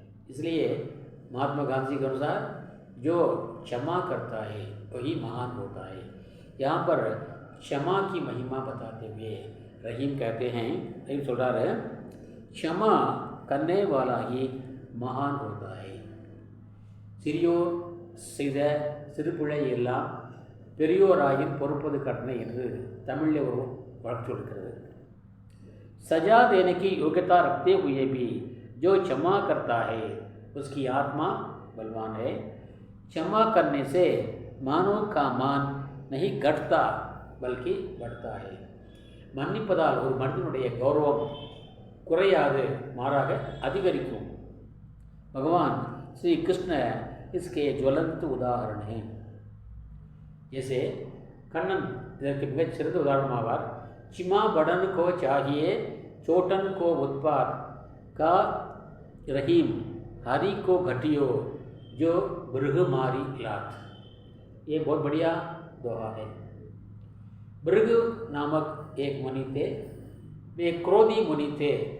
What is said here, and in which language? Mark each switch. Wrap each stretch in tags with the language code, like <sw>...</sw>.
<hi>इसलिए महात्मा गांधी के अनुसार जो क्षमा करता है वही महान होता है. यहाँ पर क्षमा की महिमा बताते हुए रहीम कहते हैं, रहीम सोडार है, क्षमा करने वाला ही महान होता है.</hi> <ta>சிறியோர் செய்த சிறுபிழை எல்லாம் பெரியோராயின் பொறுப்பது கடனை என்று தமிழில் ஒரு வழக்கு இருக்கிறது.</ta> <hi>सजा देने की योग्यता रखते हुए भी जो क्षमा करता है उसकी आत्मा बलवान है. क्षमा करने से मानव का मान नहीं घटता बल्कि बढ़ता है.</hi> <ta>மன்னிப்பதால் ஒரு மனிதனுடைய கௌரவம் குறையாது, மாறாக அதிகரிக்கும்.</ta> <hi>भगवान श्री कृष्ण इसके ज्वलंत उदाहरण हैं.</hi> <ta>जैसे कண்ணன் இதற்கு மிகச் சிறந்த உதாரணமாவார்.</ta> <hi>चिमा बड़न को चाहिए चोटन को उत्पात का रहीम, हरि को घटियो जो भृग मारी लात. ये बहुत बढ़िया दोहा है. भृग नामक एक मुनि थे, वे क्रोधी मुनि थे.</hi>